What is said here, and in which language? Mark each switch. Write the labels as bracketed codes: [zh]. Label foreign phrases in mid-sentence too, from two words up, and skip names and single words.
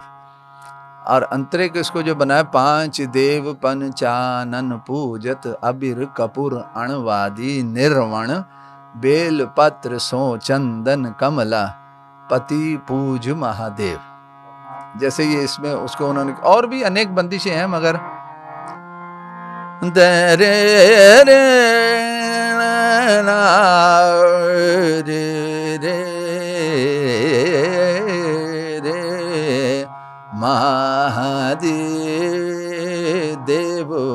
[hi] और अंतरे के इसको जो बनाया, [bra] पांच देव पंचानन पूजत अबीर कपूर अणवादी निर्वण बेल पत्र सो चंदन कमला पति पूज महादेव। [hi] जैसे ये इसमें उसको उन्होंने, और भी अनेक बंदिशें हैं, मगर दे रे रे ना रे रे रे महादेव देव